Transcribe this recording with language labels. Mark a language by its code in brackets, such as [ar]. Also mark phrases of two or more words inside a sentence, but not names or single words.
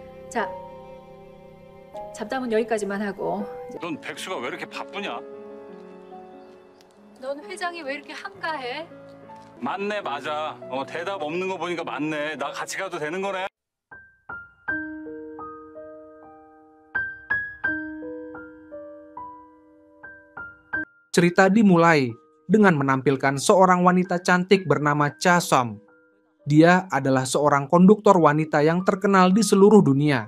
[ko] 자, 잡담은 여기까지만 하고. 넌 백수가 왜 이렇게 바쁘냐? 넌 회장이 왜 이렇게 한가해? 맞네, 맞아. 대답 없는 거 보니까 맞네. 나 같이 가도 되는 거네. [id] Cerita dimulai dengan menampilkan seorang wanita cantik bernama Cha Som. Dia adalah seorang konduktor wanita yang terkenal di seluruh dunia.